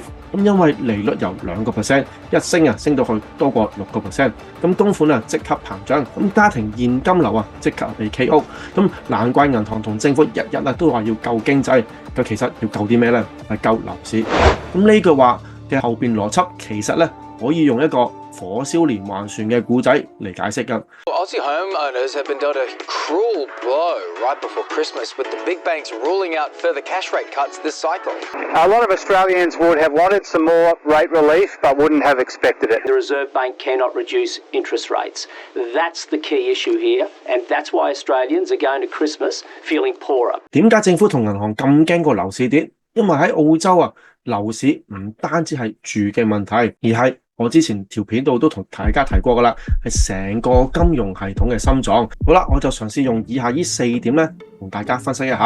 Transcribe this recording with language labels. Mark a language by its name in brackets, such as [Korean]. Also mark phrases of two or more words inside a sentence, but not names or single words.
[Cantonese] 咁因為利率由2%一升啊，升到去多過6%，咁供款啊即刻膨脹，咁家庭現金流啊即刻被 KO。咁難怪銀行同政府日日啊都話要救經濟，咁其實要救啲咩呢？係救樓市。咁呢句話嘅後邊邏輯其實咧可以用一個火燒連環船嘅故仔嚟解釋㗎。 [English] Aussie homeowners have been dealt a cruel blow right before Christmas, with the big banks ruling out further cash rate cuts this cycle. A lot of Australians would have wanted some more rate relief, but wouldn't have expected it. The Reserve Bank cannot reduce interest rates. That's the key issue here, and that's why Australians are going to Christmas feeling poorer. [Cantonese] 點解政府同銀行咁驚個樓市跌？因為喺澳洲啊，樓市唔單止係住嘅問題，而係我之前條片度都同大家提過㗎啦，係成個金融系統嘅心臟。好啦，我就嘗試用以下呢4點咧，同大家分析一下。